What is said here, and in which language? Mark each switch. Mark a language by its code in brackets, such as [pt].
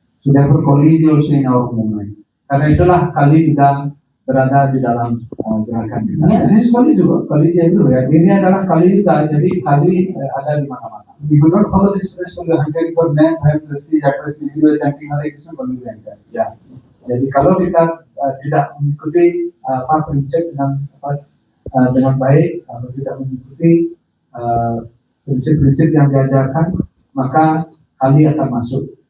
[en] So therefore, Kali is also in our movement. [id] Karena itulah Kali juga berada di dalam gerakan kita. [en] Yeah, this is Kali juga. Kali is everywhere. [id] Ini adalah Kali juga, jadi Kali ada di mana-mana. [en] If you don't follow this principle, you are hunting for name, fame, prestige, adoration, you are chanting Hare Krishna, Kali will enter. [id] Ya, jadi kalau kita tidak mengikuti prinsip dengan baik, kalau tidak mengikuti prinsip-prinsip yang diajarkan, maka Kali akan masuk.